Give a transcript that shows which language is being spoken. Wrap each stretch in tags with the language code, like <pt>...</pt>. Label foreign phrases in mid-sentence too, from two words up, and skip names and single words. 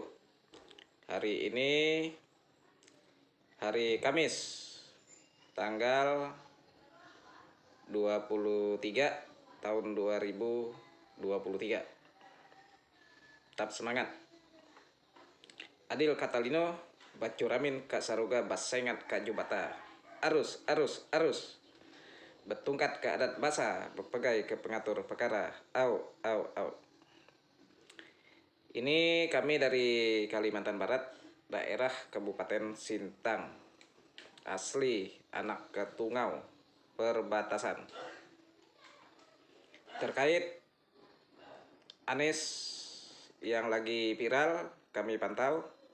<id>Hari ini hari Kamis, tanggal 23 tahun 2023. Tetap semangat.</id> <knx>Adil Catalino, Bacuramin Kak Saruga Basengat Kak Jubata. Arus, arus, arus.</knx> <iba>Betungkat ke adat basa, berpegai ke pengatur perkara. Au, au, au.</iba> <id>Ini kami dari Kalimantan Barat, daerah Kabupaten Sintang. Asli anak Ketungau, perbatasan. Terkait Anies yang lagi viral, kami pantau.</id>